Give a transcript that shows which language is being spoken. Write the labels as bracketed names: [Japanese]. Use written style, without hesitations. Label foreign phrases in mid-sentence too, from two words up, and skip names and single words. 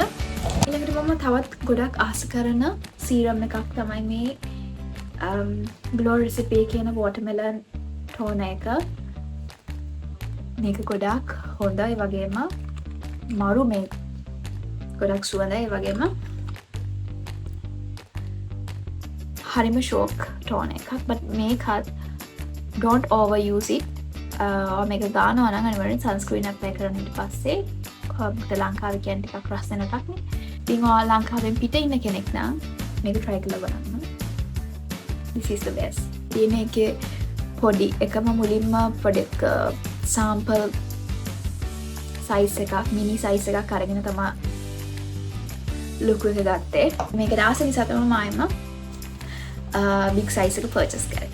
[Sinhala] ඊළඟට මම තවත් ගොඩක් ආස කරන serum එකක් තමයි මේ Glow Recipe එකේ එන [English] watermelon toner [Sinhala] එක. මේක ගොඩක් හොඳයි වගේම මරු මේ ගොඩක් සුවඳයි වගේම හරිම ෂෝක් ටෝන එකක්. [English] but මේකත් don't overuse it. [Sinhala] මේක ගානවා නම් අනිවාර්යෙන් [English] sunscreen apply [Sinhala] කරන්න. ඊට පස්සේ කොහොමද ලංකාවේ කියන්නේ ටිකක් රස් වෙන එකක් නේ. ඉතින් ඔයා ලංකාවෙන් පිට ඉන්න කෙනෙක් නම් මේක try කරලා බලන්න. [English] this is the best. [Sinhala] ඉතින් මේකේ පොඩි එකම මුලින්ම පොඩි [English] sample size [Sinhala] එකක් [English] mini size [Sinhala] එකක් අරගෙන තමයි look එක ගත්තේ. මේක දාස නිසා තමයි මම [English] big size [Sinhala] එක purchase කරේ.